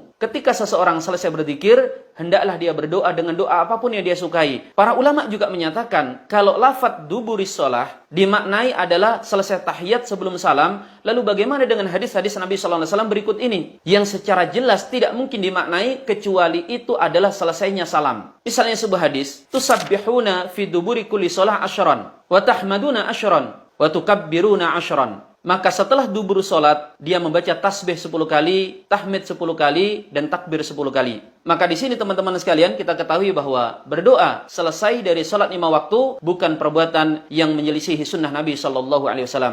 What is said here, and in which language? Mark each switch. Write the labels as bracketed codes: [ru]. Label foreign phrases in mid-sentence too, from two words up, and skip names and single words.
[id] Ketika seseorang selesai berzikir, hendaklah dia berdoa dengan doa apapun yang dia sukai. Para ulama juga menyatakan, kalau lafadz [ar] دبر الصلاة [id] dimaknai adalah selesai tahiyat sebelum salam, lalu bagaimana dengan hadis-hadis Nabi [ar] صلى الله عليه وسلم [id] berikut ini yang secara jelas tidak mungkin dimaknai kecuali itu adalah selesainya salam. Misalnya sebuah hadis, [ar] تسبحون في دبر كل صلاة عشرا وتحمدون عشرا وتكبرون عشرا. [id] Maka setelah dubur salat, dia membaca tasbih 10 kali, tahmid 10 kali, dan takbir 10 kali. Maka di sini teman-teman sekalian kita ketahui bahwa berdoa selesai dari salat 5 waktu bukan perbuatan yang menyelisihi sunnah Nabi SAW.